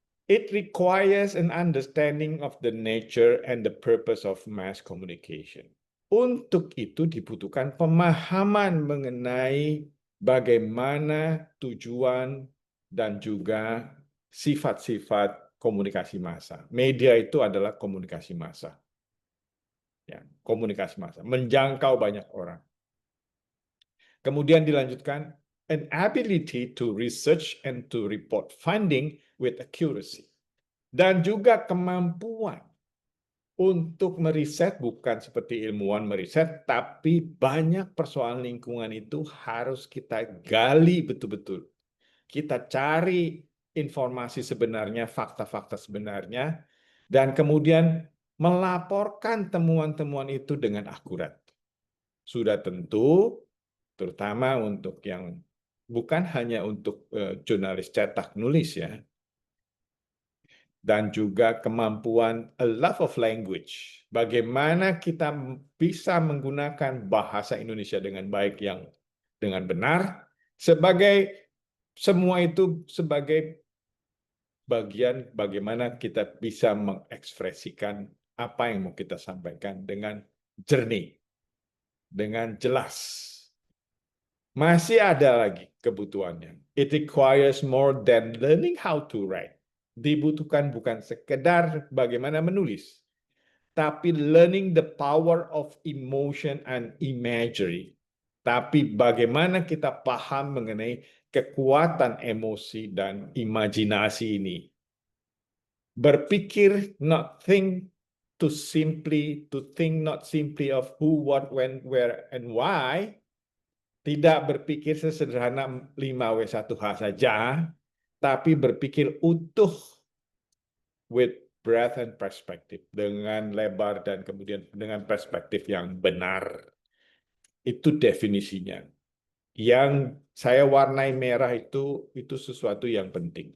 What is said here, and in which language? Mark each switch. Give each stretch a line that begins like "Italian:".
English: It requires an understanding of the nature and the purpose of mass communication.
Indonesian: Untuk itu dibutuhkan pemahaman mengenai bagaimana tujuan dan juga sifat-sifat komunikasi massa. Media itu adalah komunikasi massa. Ya, komunikasi massa, menjangkau banyak orang. Kemudian dilanjutkan,
English: an ability to research and to report finding with accuracy.
Indonesian: Dan juga kemampuan untuk meriset, bukan seperti ilmuwan meriset, tapi banyak persoalan lingkungan itu harus kita gali betul-betul. Kita cari informasi sebenarnya, fakta-fakta sebenarnya, dan kemudian melaporkan temuan-temuan itu dengan akurat. Sudah tentu, terutama untuk yang bukan hanya untuk jurnalis cetak nulis ya, dan juga kemampuan
English: a love of language.
Indonesian: Bagaimana kita bisa menggunakan bahasa Indonesia dengan baik, yang dengan benar, sebagai semua itu sebagai bagian bagaimana kita bisa mengekspresikan apa yang mau kita sampaikan dengan jernih, dengan jelas. Masih ada lagi kebutuhannya.
English: It requires more than learning how to write.
Indonesian: Dibutuhkan bukan sekedar bagaimana menulis, tapi
English: learning the power of emotion and imagery.
Indonesian: Tapi bagaimana kita paham mengenai kekuatan emosi dan imajinasi ini. Berpikir,
English: not think to think not simply of who, what, when, where, and why.
Indonesian: Tidak berpikir sesederhana 5W1H saja, tapi berpikir utuh
English: with breadth and perspective,
Indonesian: dengan lebar dan kemudian dengan perspektif yang benar. Itu definisinya. Yang saya warnai merah itu sesuatu yang penting.